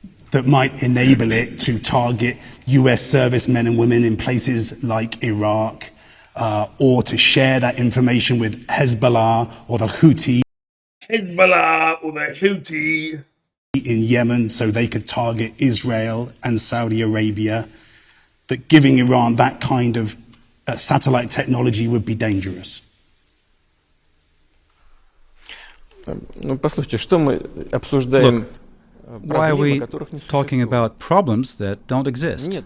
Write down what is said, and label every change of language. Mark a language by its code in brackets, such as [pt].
[en] that might enable it to target US servicemen and women in places like Iraq, or to share that information with Hezbollah or the Houthi. Hezbollah or the Houthi in Yemen, so they could target Israel and Saudi Arabia. That giving Iran that kind of satellite technology would be dangerous. [ru] Послушайте, что мы обсуждаем? [en] Why are we talking about problems that don't exist?